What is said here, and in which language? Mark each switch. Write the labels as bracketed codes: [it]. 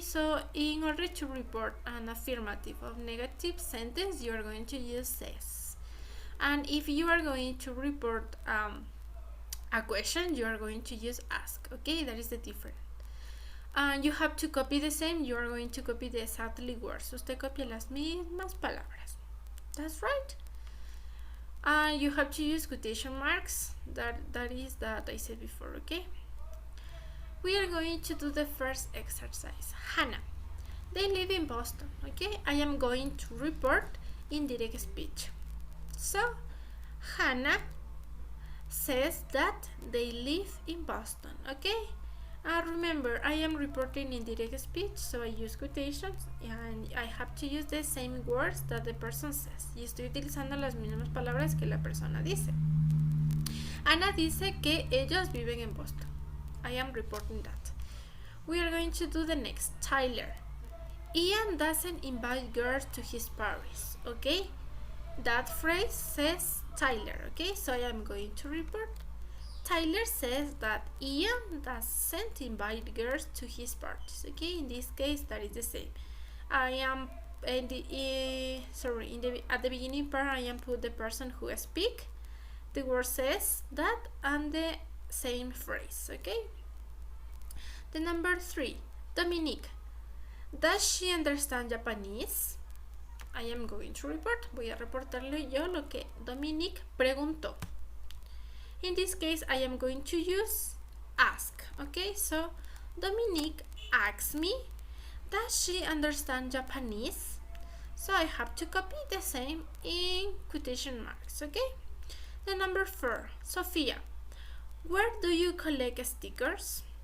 [en] So in order to report an affirmative or negative sentence, you are going to use says. And if you are going to report a question, you are going to use ask. Okay, that is the difference. And you have to copy the same. You are going to copy the exactly words. [es] Usted copia las mismas palabras. [en] That's right. And you have to use quotation marks. That is that I said before. Okay. We are going to do the first exercise. Hannah. They live in Boston. Okay. I am going to report indirect speech. So, Hannah says that they live in Boston, okay? Remember, I am reporting indirect speech, so I use quotations and I have to use the same words that the person says. [es] Y estoy utilizando las mismas palabras que la persona dice. Ana dice que ellos viven en Boston. [en] I am reporting that. We are going to do the next. Tyler. Ian doesn't invite girls to his parties, okay? That phrase says Tyler, okay? So I am going to report. Tyler says that Ian doesn't invite girls to his parties, okay? In this case, that is the same. I am at the beginning part, I am put the person who speak. The word says that and the same phrase, okay? The number 3, Dominique. Does she understand Japanese? I am going to report. [es] Voy a reportarle yo lo que Dominique preguntó. [en] In this case, I am going to use ask. Okay, so Dominique asks me, does she understand Japanese? So I have to copy the same in quotation marks, okay? The number 4, Sophia, where do you collect stickers?